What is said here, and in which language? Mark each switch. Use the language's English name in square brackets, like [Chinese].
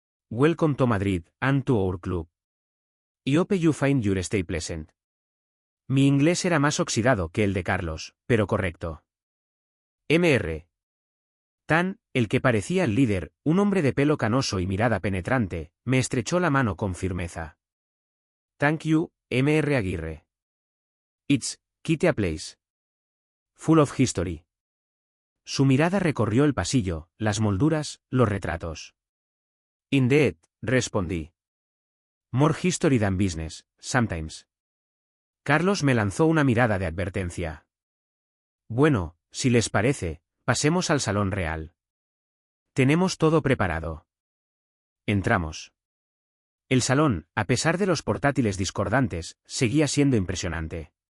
[English] Welcome to Madrid, and to our club. I hope you find your stay pleasant. [Spanish] Mi inglés era más oxidado que el de Carlos, pero correcto. Mr. Tan, el que parecía el líder, un hombre de pelo canoso y mirada penetrante, me estrechó la mano con firmeza. [English] Thank you, Mr. Aguirre. It's, quite a place. Full of history. [Spanish] Su mirada recorrió el pasillo, las molduras, los retratos. [English] Indeed, respondí. More history than business, sometimes. [Spanish] Carlos me lanzó una mirada de advertencia. Bueno, si les parece, pasemos al salón real. Tenemos todo preparado. Entramos. El salón, a pesar de los portátiles discordantes, seguía siendo impresionante.